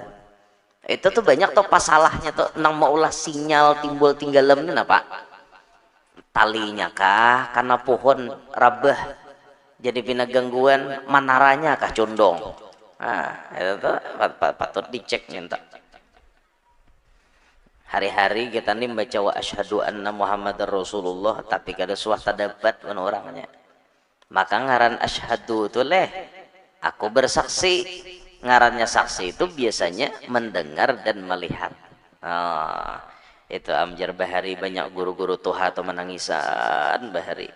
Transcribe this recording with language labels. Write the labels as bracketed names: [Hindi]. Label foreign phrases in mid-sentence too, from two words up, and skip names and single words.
[Banjar] Itu tuh banyak tuh pasalahnya tuh nang maulah sinyal timbul tinggalan ini apa? Talinya kah? Karena pohon rabah jadi pina gangguan manaranya kah condong. Nah itu tuh patut dicek minta. Hari-hari kita nih membaca [Arabic] وأشهد أن محمدا رسول الله [Banjar] tapi kada suah terdapat orangnya. Maka ngaran asyhadu itu aku bersaksi. Ngarannya saksi itu biasanya mendengar dan melihat. Itu Amjar Bahari banyak guru-guru tuha atau menangisan Bahari.